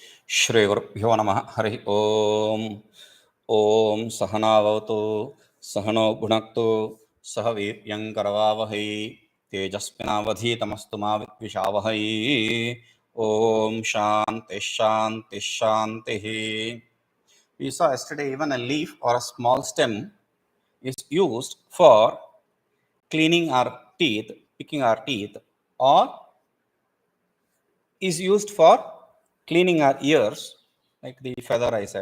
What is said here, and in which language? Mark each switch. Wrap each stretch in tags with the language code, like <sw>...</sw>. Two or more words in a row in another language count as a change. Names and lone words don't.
<sa>श्री गुरुभ्यो नमः हरि ॐ. ॐ सहनाववतु सहनो भुनक्तु सह वीर्यंकरवावहै तेजस्विनावधीतमस्तु मा विद्विषावहै. ॐ शान्ति शान्ति शान्ति.</sa> <en>We saw yesterday even a leaf or a small stem is used for cleaning our teeth, picking our teeth, or is used for cleaning our ears, like the feather I said.</en>